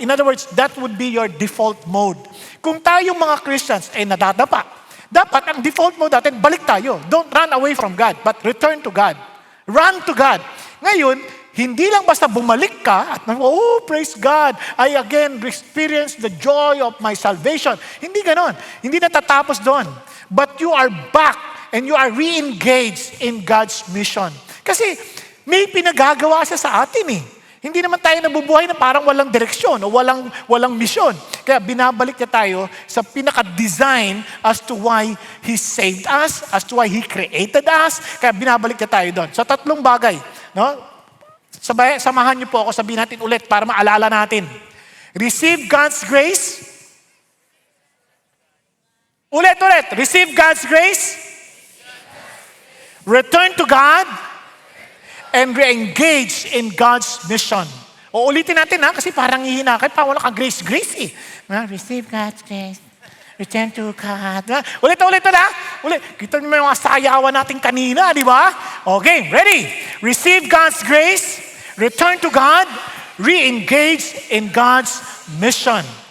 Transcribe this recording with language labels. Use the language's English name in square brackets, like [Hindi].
[English] In other words, that would be your default mode. [Filipino] Kung tayong mga Christians ay nadadapa, dapat ang default mode natin, balik tayo. [English] Don't run away from God, but return to God. Run to God. [Filipino] Ngayon, hindi lang basta bumalik ka at [English] praise God, I again experience the joy of my salvation. [Filipino] Hindi ganon. Hindi natatapos doon. [English] But you are back and you are re-engaged in God's mission. [Filipino] Kasi may pinagagawa siya sa atin eh. Hindi naman tayo nabubuhay na parang walang direksyon o walang misyon. Kaya binabalik niya tayo sa pinaka-design [English] as to why He saved us, as to why He created us. [Filipino] Kaya binabalik niya tayo doon. Sa 3 bagay. No? Samahan niyo po ako, sabihin natin ulit para maalala natin. [English] Receive God's grace. [Filipino] Ulit. [English] Receive God's grace. return to God, and re-engage in God's mission. [Filipino] O ulitin natin ha, kasi parang hihina kayo, pa wala kang grace eh. [English] Receive God's grace. Return to God. [Filipino] Ulit na. Ulit. Kita niyo yung mga sayawan natin kanina, di ba? [English] Okay, ready? Receive God's grace, return to God, re-engage in God's mission.